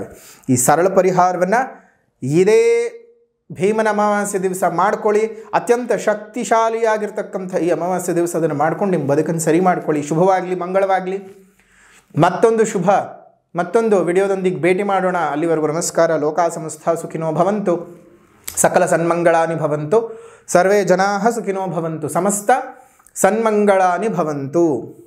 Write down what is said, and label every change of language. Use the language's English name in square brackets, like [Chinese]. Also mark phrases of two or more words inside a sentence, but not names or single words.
[Kannada] ಈ ಸರಳ ಪರಿಹಾರವನ್ನು ಇದೇ ಭೀಮನ ಅಮಾವಾಸ್ಯೆ ದಿವಸ ಮಾಡ್ಕೊಳ್ಳಿ. ಅತ್ಯಂತ ಶಕ್ತಿಶಾಲಿಯಾಗಿರ್ತಕ್ಕಂಥ ಈ ಅಮಾವಾಸ್ಯೆ ದಿವಸ ಅದನ್ನು ಮಾಡ್ಕೊಂಡು ನಿಮ್ಮ ಬದುಕನ್ನು ಸರಿ ಮಾಡ್ಕೊಳ್ಳಿ. ಶುಭವಾಗಲಿ, ಮಂಗಳವಾಗಲಿ. ಮತ್ತೊಂದು ವಿಡಿಯೋದೊಂದಿಗೆ ಭೇಟಿ ಮಾಡೋಣ. ಅಲ್ಲಿವರೆಗೂ ನಮಸ್ಕಾರ. [Sanskrit] ಲೋಕಾ ಸಮಸ್ತ ಸುಖಿನೋ ಭವಂತು, ಸಕಲ ಸನ್ಮಂಗಳಾನಿ ಭವಂತು, ಸರ್ವೇ ಜನಾಃ ಸುಖಿನೋ ಭವಂತು, ಸಮಸ್ತ ಸನ್ಮಂಗಳಾನಿ ಭವಂತು.